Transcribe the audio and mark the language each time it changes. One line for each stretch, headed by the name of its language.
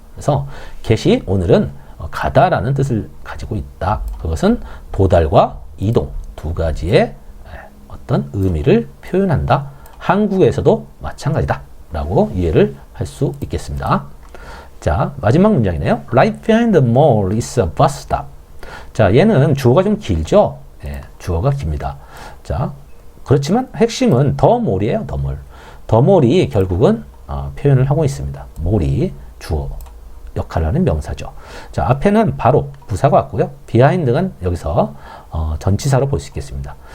Korean: 그래서 get이 오늘은 가다라는 뜻을 가지고 있다. 그것은 도달과 이동 두 가지의 어떤 의미를 표현한다. 한국에서도 마찬가지다 라고 이해를 할 수 있겠습니다. 자, 마지막 문장이네요.
English: Right behind the mall is a bus stop.
Korean: 자, 얘는 주어가 좀 길죠? 예, 주어가 깁니다. 자, 그렇지만 핵심은 더 몰이에요. 더 몰. 더 몰이 결국은 표현을 하고 있습니다. 몰이 주어 역할을 하는 명사죠. 자, 앞에는 바로 부사가 왔고요. behind가 여기서 전치사로 볼 수 있겠습니다.